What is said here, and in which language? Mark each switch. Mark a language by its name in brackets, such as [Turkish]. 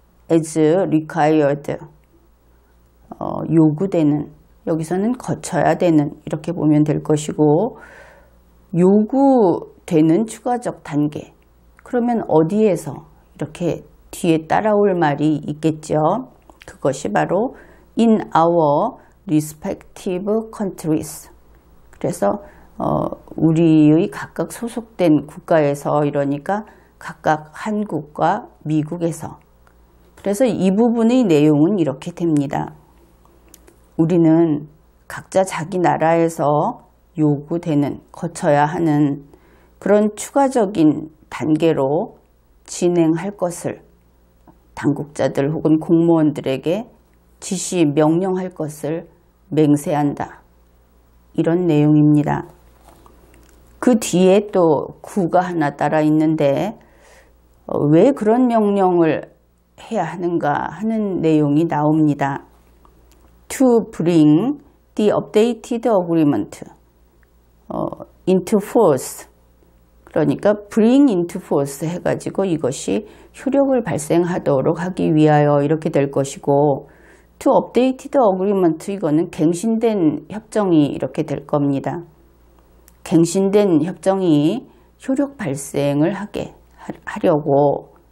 [English] As required, [Korean] 요구되는, 여기서는 거쳐야 되는 이렇게 보면 될 것이고, 요구되는 추가적 단계. 그러면 어디에서 이렇게 뒤에 따라올 말이 있겠죠. 그것이 바로 [English] in our respective countries. [Korean] 그래서 우리의 각각 소속된 국가에서, 이러니까 각각 한국과 미국에서. 그래서 이 부분의 내용은 이렇게 됩니다. 우리는 각자 자기 나라에서 요구되는, 거쳐야 하는 그런 추가적인 단계로 진행할 것을 당국자들 혹은 공무원들에게 지시, 명령할 것을 맹세한다. 이런 내용입니다. 그 뒤에 또 구가 하나 따라 있는데 왜 그런 명령을 해야 하는가 하는 내용이 나옵니다. [English] To bring the updated agreement into force. [Korean] 그러니까 [English] bring into force [Korean] 해가지고 이것이 효력을 발생하도록 하기 위하여 이렇게 될 것이고, [English] to updated agreement, [Korean] 이거는 갱신된 협정이 이렇게 될 겁니다. 갱신된 협정이 효력 발생을 하려고.